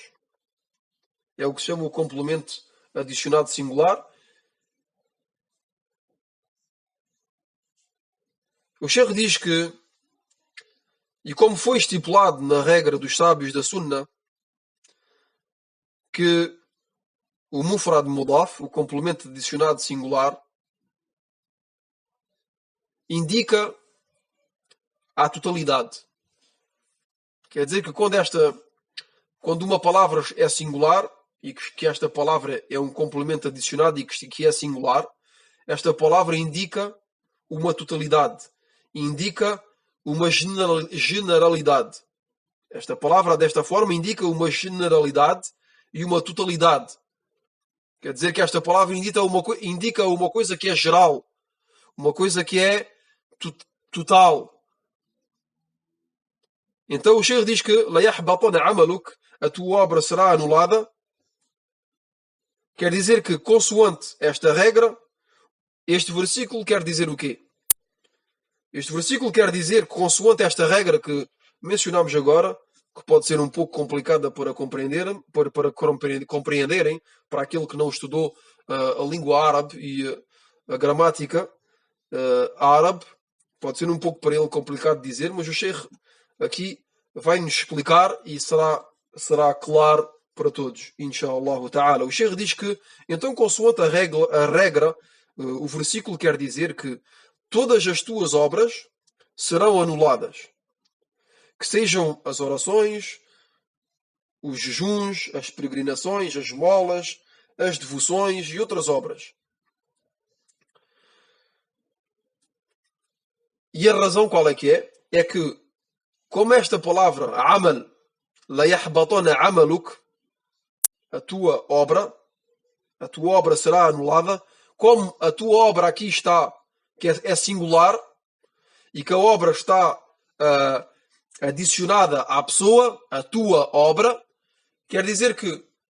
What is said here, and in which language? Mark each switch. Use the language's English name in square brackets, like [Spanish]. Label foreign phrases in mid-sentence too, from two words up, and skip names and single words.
[Portuguese] É o que se chama o complemento adicionado singular. O Sheikh diz que, e como foi estipulado na regra dos sábios da Sunna, que o [Arabic] مفرد مضاف, [Portuguese] o complemento adicionado singular, indica a totalidade. Quer dizer que quando uma palavra é singular e que esta palavra é um complemento adicionado e que é singular, esta palavra indica uma totalidade, indica uma generalidade. Esta palavra, desta forma, indica uma generalidade e uma totalidade. Quer dizer que esta palavra indica uma coisa que é geral, uma coisa que é total. Então o Sheikh diz que [Arabic] لَيَحْبَطَنَ عَمَلُكَ, [Portuguese] a tua obra será anulada. Quer dizer que, consoante esta regra, este versículo quer dizer o quê? Este versículo quer dizer que, consoante esta regra que mencionamos agora, que pode ser um pouco complicada para compreenderem, para aquele que não estudou a língua árabe e a gramática árabe, pode ser um pouco para ele complicado de dizer, mas o Sheikh aqui vai-nos explicar e será claro para todos, [Arabic] إن شاء الله تعالى. [Portuguese] O Sheikh diz que, então, consoante a regra, o versículo quer dizer que todas as tuas obras serão anuladas. Que sejam as orações, os jejuns, as peregrinações, as esmolas, as devoções e outras obras. E a razão qual é que é? É que, como esta palavra, [Arabic] amal, لَيَحْبَطَنَ عَمَلُكَ, [Portuguese] a tua obra será anulada, como a tua obra aqui está, que é singular, e que a obra está adicionada à pessoa, a tua obra, quer dizer que